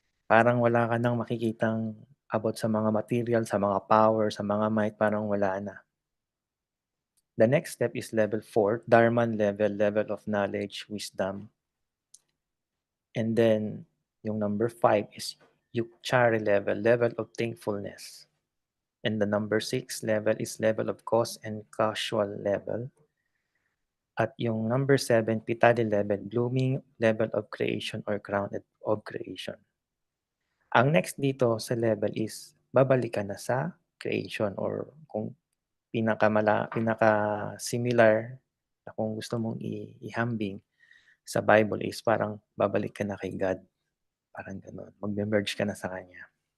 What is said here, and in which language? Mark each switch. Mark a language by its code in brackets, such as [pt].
[tl] Parang wala ka nang makikitang about sa mga material, sa mga power, sa mga might, parang wala na. [en] The next step is level 4, Dharman level, level of knowledge, wisdom. And then yung number 5 is Yukchari level, level of thankfulness. And the number 6 level is level of cause and causal level. At yung number 7, Pitali level, blooming level of creation or crown of creation. [tl] Ang next dito sa level is babalik ka na sa creation or kung pinaka-similar na kung gusto mong ihambing sa Bible is parang babalik ka na kay God, parang gano'n, magme-merge ka na sa Kanya.